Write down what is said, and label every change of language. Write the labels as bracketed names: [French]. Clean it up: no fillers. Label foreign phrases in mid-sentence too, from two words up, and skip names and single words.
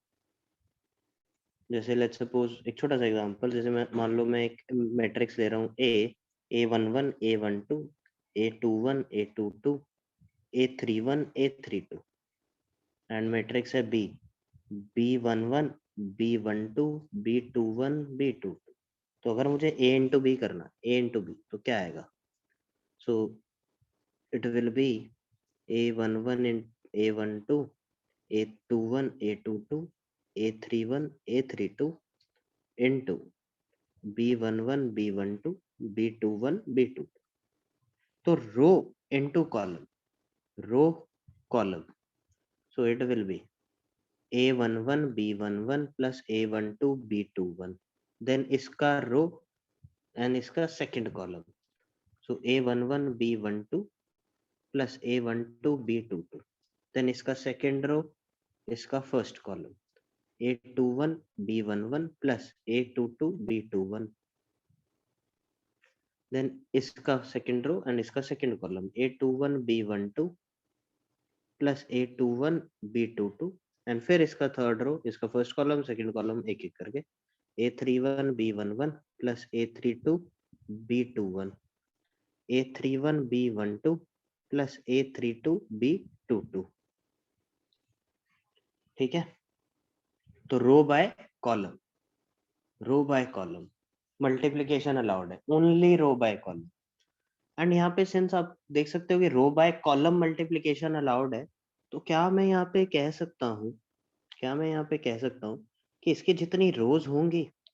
[Hindi] जैसे [English] let's suppose [Hindi] एक छोटा सा एग्जांपल, जैसे मैं मान लो मैं एक मैट्रिक्स ले रहा हूँ A11 A12 A21 A22 A31 A32, [English] and matrix [Hindi] है B11 B12 B21 B22। तो अगर मुझे A [English] into B [Hindi] करना, A [English] into B, [Hindi] तो क्या आएगा, [English] so it will be A11 इन A12 A21 A22 A31 A32 into B11 B12 B21 B22। [Hindi] तो [English] row into column, row column, so it will be A11 B11 plus A12 B21, then इसका रो and इसका second column, so A11 B12 plus A12 B22, then इसका second row, इसका first column A21 B11 plus A22 B21, then इसका second row and इसका second column A21 B12 plus A21 B22, एंड [Hindi] फिर इसका [English] third row, इसका first column second column [Hindi] एक एक करके [English] A31 B11 plus A32 B21 A31 B12 plus A32 B22। [Hindi] ठीक है, तो [English] row by column, row by column multiplication allowed [Hindi] है, [English] only row by column. [Hindi] एंड यहाँ पे सिंस आप देख सकते हो कि [English] row by column multiplication allowed [Hindi] है, तो क्या मैं यहाँ पे कह सकता हूँ, क्या मैं यहाँ पे कह सकता हूँ कि इसकी जितनी रोज होंगी,